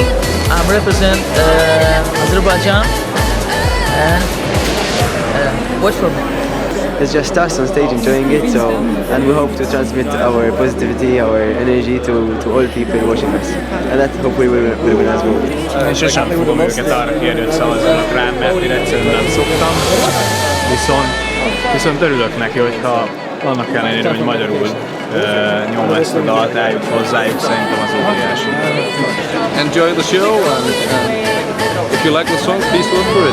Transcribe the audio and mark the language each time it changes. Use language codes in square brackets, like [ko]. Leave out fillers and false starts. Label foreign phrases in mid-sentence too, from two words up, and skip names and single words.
[en] I represent Azerbaijan and vote for me. It's just us on stage enjoying it, and we hope to transmit our positivity, our energy to all people watching us. And that hopefully will win as well. [hu] Én sosem fogom őket arra kérni, hogy szavazzanak rám, mert én egyszerűen nem szoktam. Viszont örülök neki, hogyha annak ellenére, hogy magyarul nyom ezt a dalt, eljut hozzájuk, szerintem az óriási. [en] Enjoy the show and if you like the song, please vote for it.